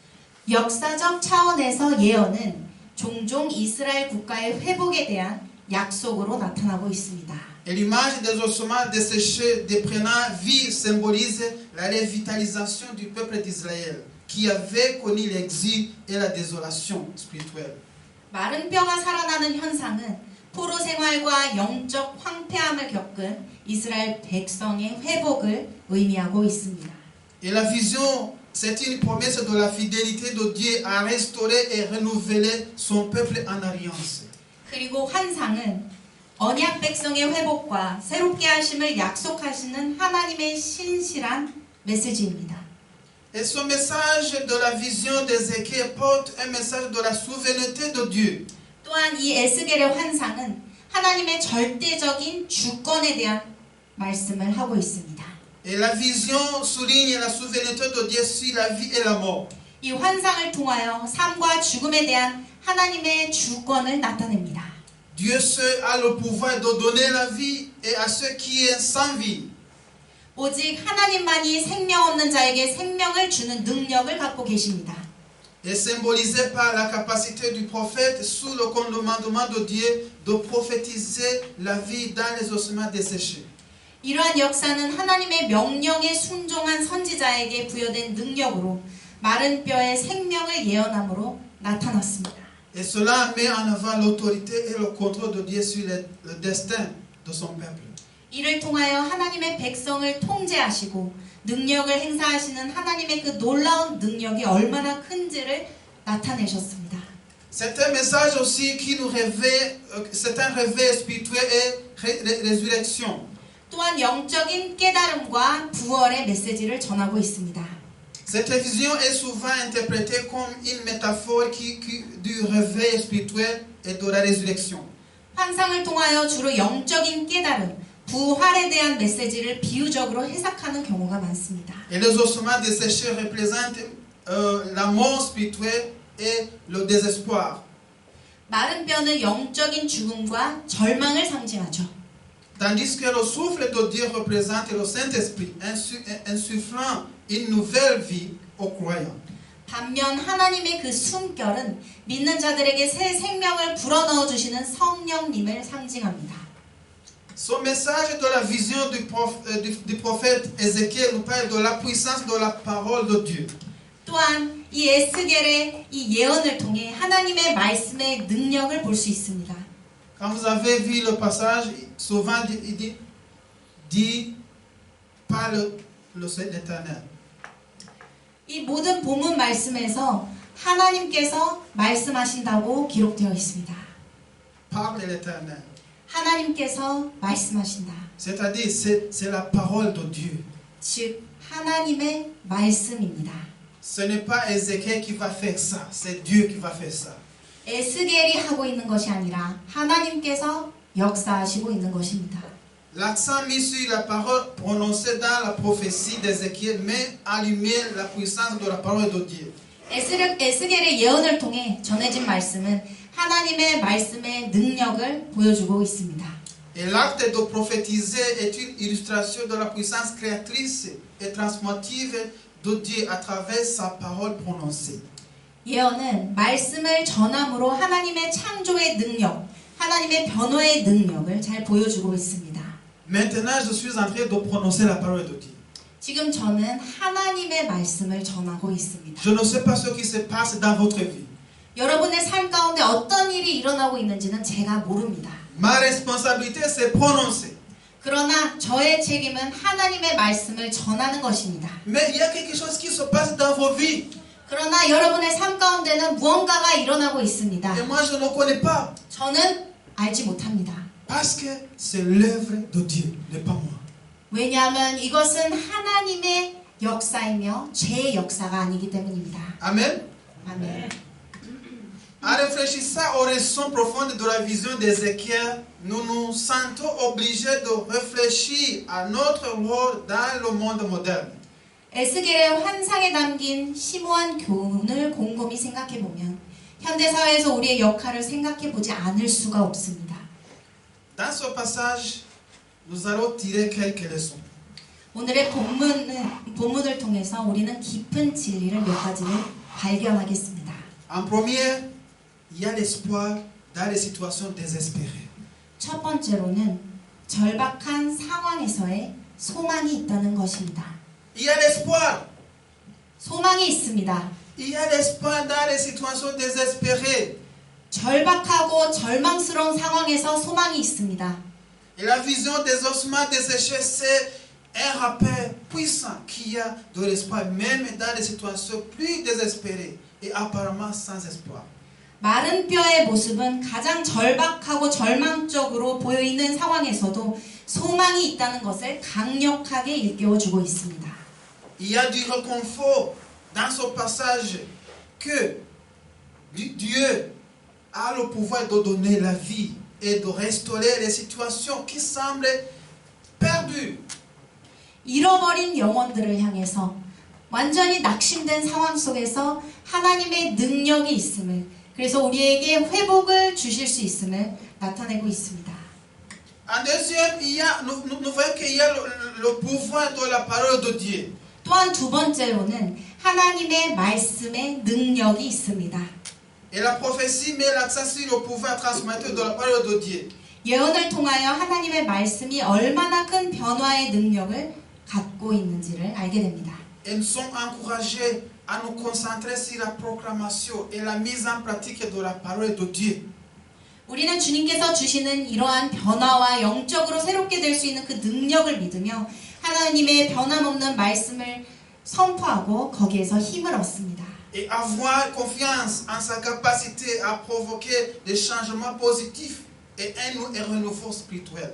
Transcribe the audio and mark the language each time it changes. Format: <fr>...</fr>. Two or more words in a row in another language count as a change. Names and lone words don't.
<ko>역사적 차원에서 예언은 종종 이스라엘 국가의 회복에 대한 약속으로 나타나고 있습니다.</ko> <fr>Et l'image des ossements desséchés prenant vie symbolise la revitalisation du peuple d'Israël, qui avait connu l'exil et la désolation spirituelle.</fr> <ko>마른 뼈가 살아나는 현상은 포로 생활과 영적 황폐함을 겪은 이스라엘 백성의 회복을 의미하고 있습니다.</ko> <fr>Et la vision, c'est une promesse de la fidélité de Dieu à restaurer et renouveler son peuple en alliance.</fr> <ko>그리고 환상은 언약 백성의 회복과 새롭게 하심을 약속하시는 하나님의 신실한 메시지입니다.</ko> <fr>Et ce message de la vision d'Ézéchiel porte un message de la souveraineté de Dieu.</fr> <ko>또한 이 에스겔의 환상은 하나님의 절대적인 주권에 대한 말씀을 하고 있습니다.</ko> <fr>Et la vision souligne la souveraineté de Dieu sur la vie et la mort.</fr> <ko>이 환상을 통하여 삶과 죽음에 대한 하나님의 주권을 나타냅니다.</ko> <fr>Dieu seul a le pouvoir de donner la vie et à ceux qui sont sans vie.</fr> <ko>오직 하나님만이 생명 없는 자에게 생명을 주는 능력을 갖고 계십니다.</ko> <fr>Et symbolisé par la capacité du prophète sous le commandement de Dieu de prophétiser la vie dans les ossements desséchés.</fr> <ko>이러한 역사는 하나님의 명령에 순종한 선지자에게 부여된 능력으로 마른 뼈의 생명을 예언함으로 나타났습니다.</ko> <fr>Et cela met en avant l'autorité et le contrôle de Dieu sur le destin de son peuple.</fr> <ko>이를 통하여 하나님의 백성을 통제하시고 능력을 행사하시는 하나님의 그 놀라운 능력이 얼마나 큰지를 나타내셨습니다.</ko> <fr>C'est un message aussi qui nous réveille, c'est un réveil spirituel et résurrection.</fr> <ko>또한 영적인 깨달음과 부활의 메시지를 전하고 있습니다.</ko> <fr>Cette vision est souvent interprétée comme une métaphore du réveil spirituel et de la résurrection.</fr> <ko>환상을 통하여 주로 영적인 깨달음, 부활에 대한 메시지를 비유적으로 해석하는 경우가 많습니다.</ko> <fr>Et les ossements desséchés représentent la mort spirituelle et le désespoir.</fr> <ko>마른 뼈는 영적인 죽음과 절망을 상징하죠.</ko> <fr>Tandis que le souffle de Dieu représente le Saint-Esprit, insufflant une nouvelle vie aux croyants.</fr> <ko>반면 하나님의 그 숨결은 믿는 자들에게 새 생명을 불어넣어 주시는 성령님을 상징합니다.</ko> <fr>Ce message de la vision du prophète Ézéchiel nous parle de la puissance de la parole de Dieu.</fr> <ko>또한 이 에스겔의 이 예언을 통해 하나님의 말씀의 능력을 볼 수 있습니다.</ko> <fr>Quand vous avez vu le passage, souvent il dit par l'Éternel.</fr> <ko>이 모든 본문 말씀에서 하나님께서 말씀하신다고 기록되어 있습니다.</ko> <fr>Par l'Éternel.</fr> <ko>하나님께서 말씀하신다.</ko> <fr>C'est-à-dire, c'est la parole de Dieu.</fr> <ko>즉 하나님의 말씀입니다.</ko> <fr>Ce n'est pas Ézéchiel qui va faire ça, c'est Dieu qui va faire ça.</fr> <ko>에스겔이 하고 있는 것이 아니라 하나님께서 역사하시고 있는 것입니다.</ko> <fr>L'accent mis sur la parole prononcée dans la prophétie d'Ézéchiel met en lumière la puissance de la parole de Dieu.</fr> <ko>에스겔의 예언을 통해 전해진 말씀은 하나님의 말씀의 능력을 보여주고 있습니다.</ko> <fr>Et l'acte de prophétiser est une illustration de la puissance créatrice et transformative de Dieu à travers sa parole prononcée.</fr> <ko>예언은 말씀을 전함으로 하나님의 창조의 능력, 하나님의 변호의 능력을 잘 보여주고 있습니다.</ko> <fr>Maintenant, je suis en train de prononcer la parole de Dieu.</fr> <ko>지금 저는 하나님의 말씀을 전하고 있습니다.</ko> <fr>Je ne sais pas ce qui se passe dans votre vie.</fr> <ko>여러분의 삶 가운데 어떤 일이 일어나고 있는지는 제가 모릅니다.</ko> <fr>Ma responsabilité, c'est prononcer.</fr> <ko>그러나 저의 책임은 하나님의 말씀을 전하는 것입니다.</ko> <fr>Mais il y a quelque chose qui se passe dans vos vies.</fr> <ko>그러나 여러분의 삶 가운데는 무언가가 일어나고 있습니다.</ko> <fr>Et moi, je ne connais pas.</fr> <ko>저는 알지 못합니다.</ko> <fr>Parce que c'est l'œuvre de Dieu, n'est pas moi.</fr> <ko>왜냐하면 이것은 하나님의 역사이며 제 역사가 아니기 때문입니다.</ko> <fr>Amen.</fr> <ko>아멘.</ko> <fr>En réfléchissant aux raisons profondes de la vision d'Ézéchiel, nous nous sentons obligés de réfléchir à notre rôle dans le monde moderne.</fr> <ko>에스겔의 환상에 담긴 심오한 교훈을 곰곰이 생각해보면 현대사회에서 우리의 역할을 생각해보지 않을 수가 없습니다.</ko> <fr>Dans ce passage, nous allons tirer quelques leçons.</fr> <ko>오늘의 본문을 통해서 우리는 깊은 진리를 몇 가지를 발견하겠습니다.</ko> <fr>En premier, il y a l'espoir dans les situations désespérées.</fr> <ko>첫 번째로는 절박한 상황에서의 소망이 있다는 것입니다.</ko> <fr>Il y a l'espoir.</fr> <ko>소망이 있습니다.</ko> <fr>Il y a l'espoir dans les situations désespérées.</fr> <ko>절박하고 절망스러운 상황에서 소망이 있습니다.</ko> <fr>Et la vision des ossements desséchés, c'est un rappel puissant qu'il y a de l'espoir, même dans les situations plus désespérées et apparemment sans espoir.</fr> <ko>마른 뼈의 모습은 가장 절박하고 절망적으로 보여있는 상황에서도 소망이 있다는 것을 강력하게 일깨워주고 있습니다.</ko> <fr>Il y a du réconfort dans ce passage que Dieu a le pouvoir de donner la vie et de restaurer les situations qui semblent perdues.</fr> <ko>잃어버린 영혼들을 향해서 완전히 낙심된 상황 속에서 하나님의 능력이 있음을, 그래서 우리에게 회복을 주실 수 있음을 나타내고 있습니다.</ko> <fr>En deuxième, nous voyons qu'il y a le pouvoir de la parole de Dieu.</fr> <ko>또한 두 번째로는 하나님의 말씀의 능력이 있습니다.</ko> <fr>Et la prophétie met l'accent sur le pouvoir transmetteur de la parole de Dieu.</fr> <ko>예언을 통하여 하나님의 말씀이 얼마나 큰 변화의 능력을 갖고 있는지를 알게 됩니다.</ko> <fr>Et nous sommes encouragés à nous concentrer sur la proclamation et la mise en pratique de la parole de Dieu.</fr> <ko>우리는 주님께서 주시는 이러한 변화와 영적으로 새롭게 될 수 있는 그 능력을 믿으며 하나님의 변함없는 말씀을 선포하고 거기에서 힘을 얻습니다.</ko> <fr>Et avoir confiance en sa capacité à provoquer des changements positifs et un renouveau spirituel.</fr>